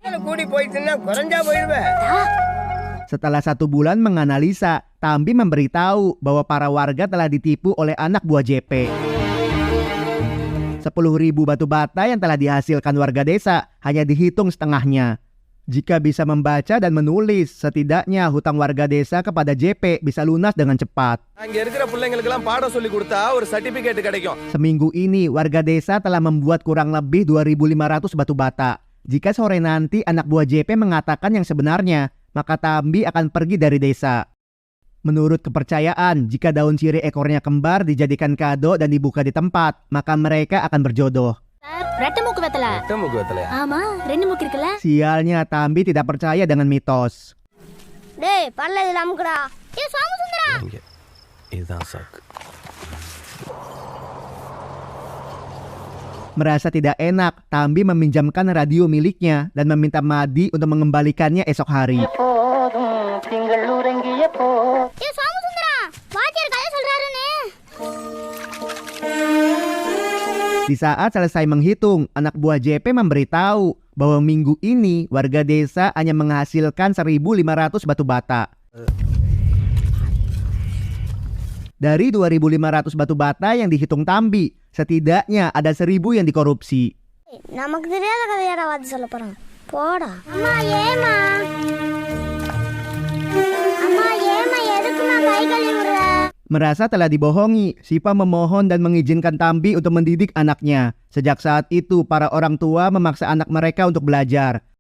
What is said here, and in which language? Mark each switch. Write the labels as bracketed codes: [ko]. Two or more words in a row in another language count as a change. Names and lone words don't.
[id] Setelah 1 bulan menganalisa, Tambi memberitahu bahwa para warga telah ditipu oleh anak buah JP. 10.000 batu bata yang telah dihasilkan warga desa hanya dihitung setengahnya. Jika bisa membaca dan menulis, setidaknya hutang warga desa kepada JP bisa lunas dengan cepat. [ta] அங்க இருக்கிற பிள்ளைங்களுக்கெல்லாம் பாடம் சொல்லி கொடுத்தா ஒரு சர்டிபிகேட் கிடைக்கும். [id] Seminggu ini, warga desa telah membuat kurang lebih 2.500 batu bata. Jika sore nanti anak buah JP mengatakan yang sebenarnya, maka Tambi akan pergi dari desa. Menurut kepercayaan, jika daun sirih ekornya kembar dijadikan kado dan dibuka di tempat, maka mereka akan berjodoh. [ta] ரெட்டை மூக்கு வெத்தல முக்கு வெத்தலையா? ஆமா 2 மூக்கு இருக்குல்ல. [id] Sialnya, Tambi tidak percaya dengan mitos. [ta] டேய் பல்ல இதுல அமுக்குடா. சோமசுந்தரா. இங்க இதுதான் சாக்கு. [id] Merasa tidak enak, Tambi meminjamkan radio miliknya dan meminta Madi untuk mengembalikannya esok hari. [ta] சோமசுந்தரா வாத்தியார் கதை சொல்றாருன்னு. [id] Di saat selesai menghitung, anak buah JP memberitahu bahwa minggu ini warga desa hanya menghasilkan 1.500 batu bata. Dari 2.500 batu bata yang dihitung Tambi, setidaknya ada 1.000 yang dikorupsi. [ta] நமக்கு தெரியாத கதையாடா வாத்தி சொல்ல போறான். போடா. அம்மா ஏமா எதுக்குமா கை கழுவி விடுற? [id] Merasa telah dibohongi, Siva memohon dan mengizinkan Tambi untuk mendidik anaknya. Sejak saat itu, para orang tua memaksa anak mereka untuk belajar.